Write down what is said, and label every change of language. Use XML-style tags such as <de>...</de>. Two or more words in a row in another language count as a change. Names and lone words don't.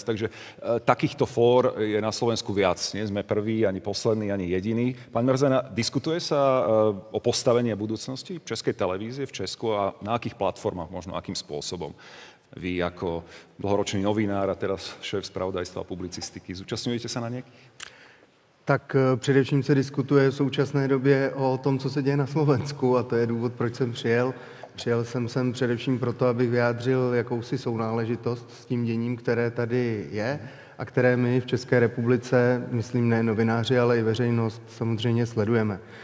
<sk>Takže takýchto fór je na Slovensku viac. Nie sme prví, ani poslední, ani jediní. Pán Merzena, diskutuje sa o postavení a budúcnosti Českej televízie v Česku a na akých platformách, možno akým spôsobom? Vy ako dlhoročný novinár a teraz šéf spravodajstva a publicistiky, zúčastňujete sa na nejakých?</sk> <cs>Tak především se diskutuje v současné době o tom, co se děje na Slovensku a to je důvod, proč jsem přijel. Přijel jsem sem především proto, abych vyjádřil jakousi sounáležitost s tím děním, které tady je a které my v České republice, myslím ne novináři, ale i veřejnost samozřejmě sledujeme.</cs>